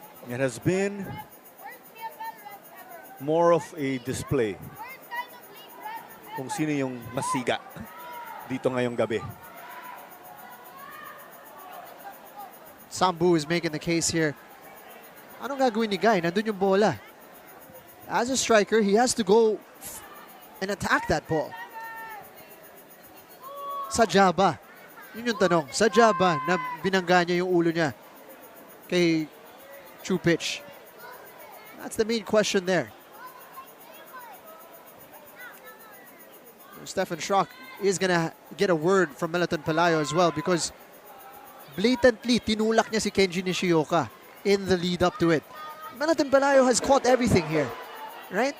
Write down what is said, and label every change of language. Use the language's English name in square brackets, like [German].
[English] It has been more of a display [Filipino] kung sino yung masiga dito ngayong gabi. [English] Sambu is making the case here. [Filipino] Anong gagawin ni Guy? Nandun yung bola. [English] As a striker, he has to go and attack that ball. [Filipino] Sadya ba? Yun yung tanong. Sadya ba na binangga niya yung ulo niya kay Chupic? [English] That's the main question there. Stefan Schrock is gonna get a word from Melton Pelayo as well, because blatantly [Filipino] tinulak niya si [English] Kenji Nishioka in the lead up to it. Melton Pelayo has caught everything here, right?